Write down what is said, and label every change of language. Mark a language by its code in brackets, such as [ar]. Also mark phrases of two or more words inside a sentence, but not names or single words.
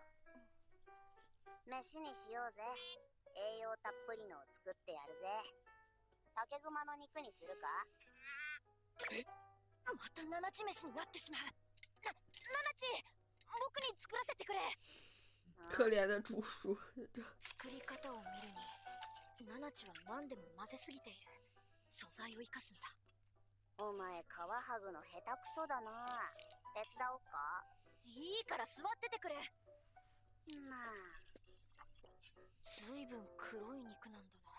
[ja] 飯にしようぜ。栄養たっぷりのを作ってやるぜ。竹熊の肉にするか？またナナチ飯になってしまう。ナナチ、僕に作らせてくれ。 [zh] 可怜的猪叔。 [ja] 作り方を見るに、ナナチは何でも混ぜすぎている。素材を生かすんだ。お前皮剥ぐの下手くそだな。手伝おっか？いいから座っててくれ。まあ、ずいぶん黒い肉なんだな。